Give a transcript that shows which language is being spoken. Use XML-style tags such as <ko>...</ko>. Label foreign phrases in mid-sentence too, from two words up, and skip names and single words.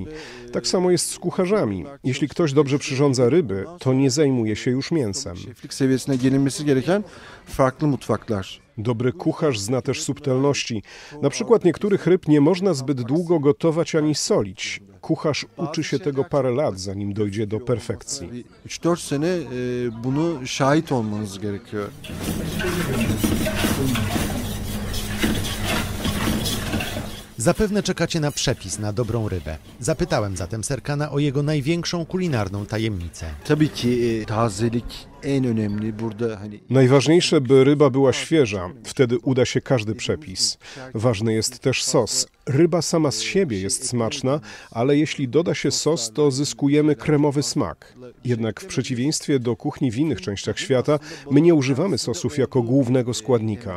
<pl>Tak samo jest z kucharzami. Jeśli ktoś dobrze przyrządza ryby, to nie zajmuje się już mięsem. Dobry kucharz zna też subtelności. Na przykład niektórych ryb nie można zbyt długo gotować ani solić. Kucharz uczy się tego parę lat, zanim dojdzie do perfekcji.</pl> <tr>3-4 sene bunu şahit olmanız gerekiyor.</tr> <pl>Zapewne czekacie na przepis na dobrą rybę. Zapytałem zatem Serkana o jego największą kulinarną tajemnicę.</pl> <tr>Tabii ki tazelik en önemli burada.</tr> <pl>Najważniejsze, by ryba była świeża. Wtedy uda się każdy przepis. Ważny jest też sos. Ryba sama z siebie jest smaczna, ale jeśli doda się sos, to zyskujemy kremowy smak. Jednak w przeciwieństwie do kuchni w innych częściach świata, my nie używamy sosów jako głównego składnika.</pl>